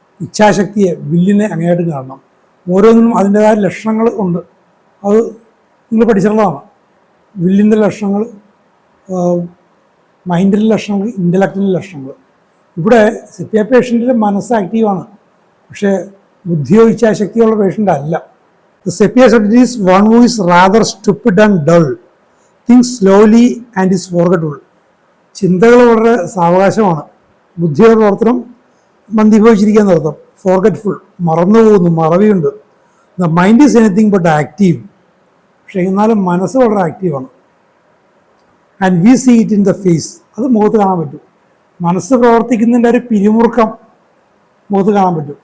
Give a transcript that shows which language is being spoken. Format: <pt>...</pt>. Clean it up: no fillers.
<ml>ഇച്ഛാശക്തിയെ, വില്ലിനെ അങ്ങനെയായിട്ട് കാണണം. ഓരോന്നിനും അതിൻ്റെതായ ലക്ഷണങ്ങൾ ഉണ്ട്. അത് നിങ്ങൾ പഠിച്ചിട്ടുള്ളതാണ്. വില്ലിൻ്റെ ലക്ഷണങ്ങൾ, മൈൻഡിൻ്റെ ലക്ഷണങ്ങൾ, ഇൻ്റലക്റ്റിൻ്റെ ലക്ഷണങ്ങൾ. ഇവിടെ സെപ്പിയ പേഷ്യൻറ്റിൻ്റെ മനസ്സ് ആക്റ്റീവാണ്, പക്ഷേ ബുദ്ധിയോ ഇച്ഛാശക്തിയോ ഉള്ള പേഷ്യൻ്റ് അല്ല.</ml> <en>The sepia subject is one who is rather stupid and dull, thinks slowly and is forgetful.</en> <ml>ചിന്തകൾ വളരെ സാവകാശമാണ്, ബുദ്ധിയുടെ പ്രവർത്തനം മന്ദീഭവിച്ചിരിക്കുക എന്നർത്ഥം. ഫോർഗറ്റ്ഫുൾ, മറന്നുപോകുന്നു, മറവിയുണ്ട്.</ml> <en>the mind is anything but active,</en> <ml>പക്ഷേ എന്നാലും മനസ്സ് വളരെ ആക്റ്റീവാണ്.</ml> <en>and we see it in the face,</en> <ml>അത് മുഖത്ത് കാണാൻ പറ്റും. മനസ്സ് പ്രവർത്തിക്കുന്നതിൻ്റെ ഒരു പിരിമുറുക്കം മുഖത്ത് കാണാൻ പറ്റും.</ml>